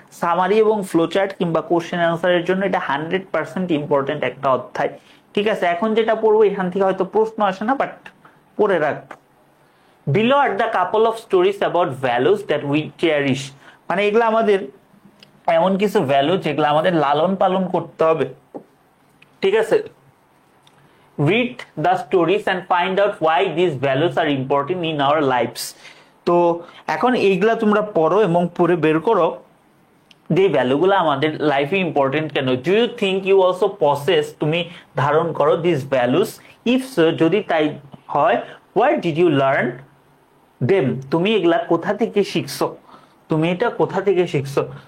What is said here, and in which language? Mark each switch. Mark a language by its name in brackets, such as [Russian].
[Bangla] Summary এবং flow chart কিংবা question অ্যান্সারের জন্য এটা 100% ইম্পর্টেন্ট একটা অধ্যায়। ঠিক আছে, এখন যেটা পড়বো এখান থেকে হয়তো প্রশ্ন আসে না, বাট পড়ে রাখবো। [English] Below are the couple of stories about values that we cherish, [Bangla] মানে এগুলো আমাদের এমন কিছু ভ্যালু যেগুলো আমাদের লালন পালন করতে হবে। ঠিক আছে, [English] read the stories and find out why these values are important in our lives। [Bangla] তো এখন এইগুলা তোমরা পড়ো এবং পড়ে বের করো যে ভ্যালুগুলো আমাদের লাইফে ইম্পর্টেন্ট কেন। [English] do you think you also possess, [Bangla] তুমি ধারণ করো [English] This values? If so, [Bangla] যদি তাই হয়, [English] where did you learn them, [Bangla] তুমি এগুলা কোথা থেকে শিখছো, তুমি এটা কোথা থেকে শিখছো।